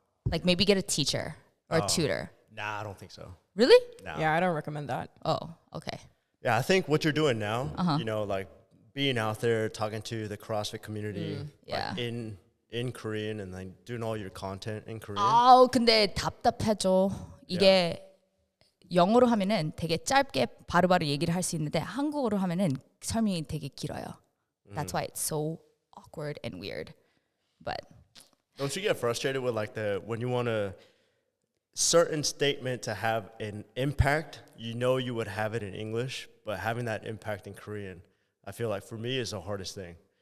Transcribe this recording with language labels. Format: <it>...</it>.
<en>Like maybe get a teacher or a tutor. Nah, I don't think so. Really? Nah. Yeah, I don't recommend that. Oh, okay. Yeah, I think what you're doing now, you know, like being out there talking to the CrossFit community Yeah. like, in Korean and like doing all your content in Korean.</en> <ko>아우 근데 답답해져. 이게 영어로 하면은 되게 짧게 바로바로 얘기를 할 수 있는데 한국어로 하면은 설명이 되게 길어요.</ko> <en>That's why it's so awkward and weird. But Don't you get frustrated with like when you want a certain statement to have an impact, you know you would have it in English, but having that impact in Korean, I feel like for me is the hardest thing.</en>